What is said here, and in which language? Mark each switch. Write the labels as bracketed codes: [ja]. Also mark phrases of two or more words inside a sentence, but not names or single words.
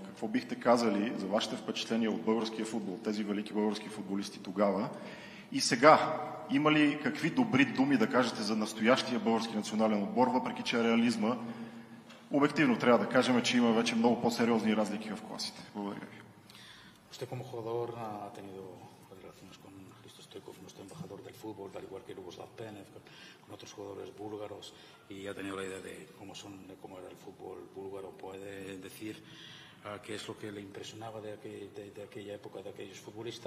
[bg] Какво бихте казали за вашите впечатления от българския футбол, тези велики български футболисти тогава? И сега, има ли какви добри думи да кажете за настоящия български национален отбор, въпреки че реализма обективно трябва да кажем, че има вече много по-сериозни разлики в класите? Благодаря ви. [es] Usted como jugador ha tenido relaciones con Hristo Stoichkov, nuestro embajador del fútbol, al igual que Luboslav Penev, con otros jugadores búlgaros, y ha tenido la idea de cómo era el fútbol búlgaro. ¿Puede decir qué es lo que le impresionaba de aquella época, de aquellos futbolistas?